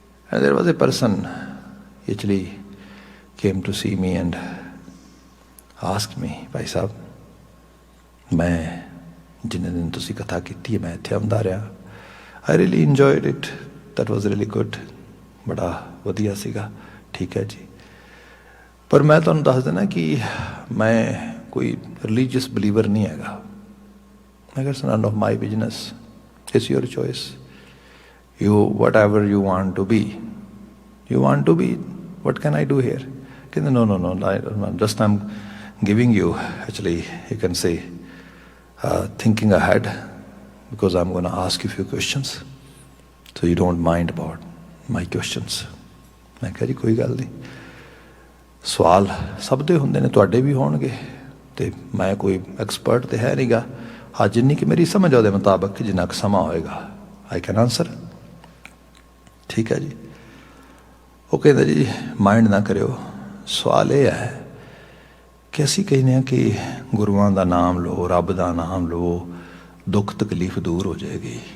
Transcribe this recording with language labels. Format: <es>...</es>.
<en>and there was a person actually came to see me and asked me,</en> <pa>ਭਾਈ ਸਾਹਿਬ, ਮੈਂ ਜਿੰਨੇ ਦਿਨ ਤੁਸੀਂ ਕਥਾ ਕੀਤੀ ਹੈ, ਮੈਂ ਇੱਥੇ ਆਉਂਦਾ ਰਿਹਾ।</pa> <en>I really enjoyed it. That was really good.</en> <pa>ਬੜਾ ਵਧੀਆ ਸੀਗਾ। ਠੀਕ ਹੈ ਜੀ, ਪਰ ਮੈਂ ਤੁਹਾਨੂੰ ਦੱਸ ਦੇਣਾ ਕਿ ਮੈਂ ਕੋਈ ਰਿਲੀਜੀਅਸ ਬਿਲੀਵਰ ਨਹੀਂ ਹੈਗਾ।</pa> <en>I guess none of my business. It's your choice. You, whatever you want to be. You want to be, what can I do here?</en> <pa>ਕਹਿੰਦੇ</pa> <en>no, just I'm giving you, actually, you can say, thinking ahead, because I'm going to ask you a few questions, so you don't mind about my questions.</en> <pa>ਮੈਂ ਕਿਹਾ ਜੀ ਕੋਈ ਗੱਲ ਨਹੀਂ, ਸਵਾਲ ਸਭ ਦੇ ਹੁੰਦੇ ਨੇ, ਤੁਹਾਡੇ ਵੀ ਹੋਣਗੇ, ਤੇ ਮੈਂ ਕੋਈ ਐਕਸਪਰਟ ਤੇ ਹੈ ਨਹੀਂਗਾ। ਹਾਂ, ਜਿੰਨੀ ਕਿ ਮੇਰੀ ਸਮਝ ਉਹਦੇ ਮੁਤਾਬਕ ਜਿੰਨਾ ਕੁ ਸਮਾਂ ਹੋਏਗਾ,</pa> <en>I can answer.</en> <pa>ਠੀਕ ਹੈ ਜੀ। ਉਹ ਕਹਿੰਦਾ ਜੀ ਮਾਈਂਡ ਨਾ ਕਰਿਓ, ਸਵਾਲ ਇਹ ਹੈ ਕਿ ਅਸੀਂ ਕਹਿੰਦੇ ਹਾਂ ਕਿ ਗੁਰੂਆਂ ਦਾ ਨਾਮ ਲਓ, ਰੱਬ ਦਾ ਨਾਮ ਲਓ, ਦੁੱਖ ਤਕਲੀਫ ਦੂਰ ਹੋ ਜਾਏਗੀ।</pa>